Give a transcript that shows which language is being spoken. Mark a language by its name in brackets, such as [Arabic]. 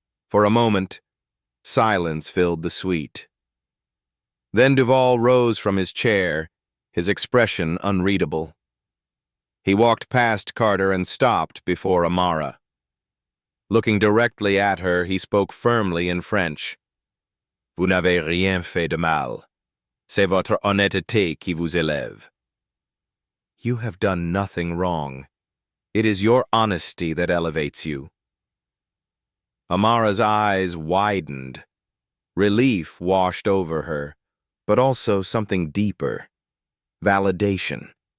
[English] For a moment, silence filled the suite. Then Duval rose from his chair, his expression unreadable. He walked past Carter and stopped before Amara. Looking directly at her, he spoke firmly in French. [French] "Vous n'avez rien fait de mal. C'est votre honnêteté qui vous élève." [English] "You have done nothing wrong. It is your honesty that elevates you." Amara's eyes widened. Relief washed over her, but also something deeper. Validation.